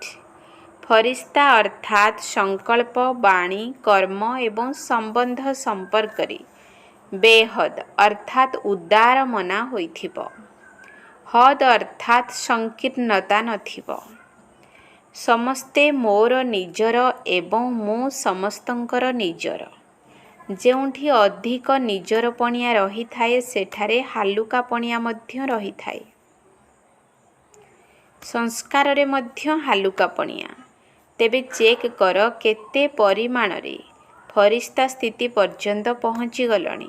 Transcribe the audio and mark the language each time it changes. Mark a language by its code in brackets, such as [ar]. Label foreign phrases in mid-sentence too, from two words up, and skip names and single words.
[or] ଫରିସ୍ତା ଅର୍ଥାତ ସଂକଳ୍ପ ବାଣୀ କର୍ମ ଏବଂ ସମ୍ବନ୍ଧ ସମ୍ପର୍କ ରେ ବେହଦ ଅର୍ଥାତ ଉଦାର ମନା ହୋଇଥିବୋ। ହଦ ଅର୍ଥାତ ସଂକୀର୍ଣ୍ଣତା ନଥିବୋ। ସମସ୍ତେ ମୋର ନିଜର ଏବଂ ମୁଁ ସମସ୍ତଙ୍କର ନିଜର। ଯେଉଁଠି ଅଧିକ ନିଜର ପଣିଆ ରହିଥାଏ ସେଠାରେ ହାଲୁକା ପଣିଆ ମଧ୍ୟ ରହିଥାଏ। ସଂସ୍କାରରେ ମଧ୍ୟ ହାଲୁକା ପଣିଆ। ତେବେ ଚେକ୍ କର କେତେ ପରିମାଣରେ ଫରିସ୍ତା ସ୍ଥିତି ପର୍ଯ୍ୟନ୍ତ ପହଞ୍ଚିଗଲଣି।